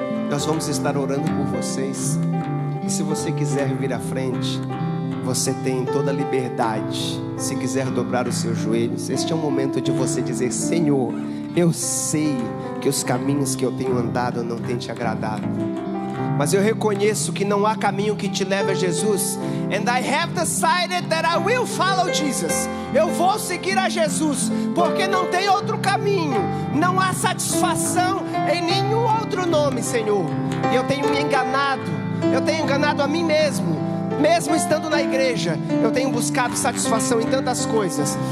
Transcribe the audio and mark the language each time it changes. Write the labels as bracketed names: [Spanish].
[Portuguese] Nós vamos estar orando por vocês, e se você quiser vir à frente, você tem toda a liberdade. Se quiser dobrar os seus joelhos, este é um momento de você dizer: Senhor, eu sei que os caminhos que eu tenho andado não têm te agradado, mas eu reconheço que não há caminho que te leve a Jesus. [English] And I have decided that I will follow Jesus. [Portuguese] Eu vou seguir a Jesus, porque não tem outro caminho. Não há satisfação em nenhum outro nome, Senhor. E eu tenho me enganado, eu tenho enganado a mim mesmo. Mesmo estando na igreja, eu tenho buscado satisfação em tantas coisas.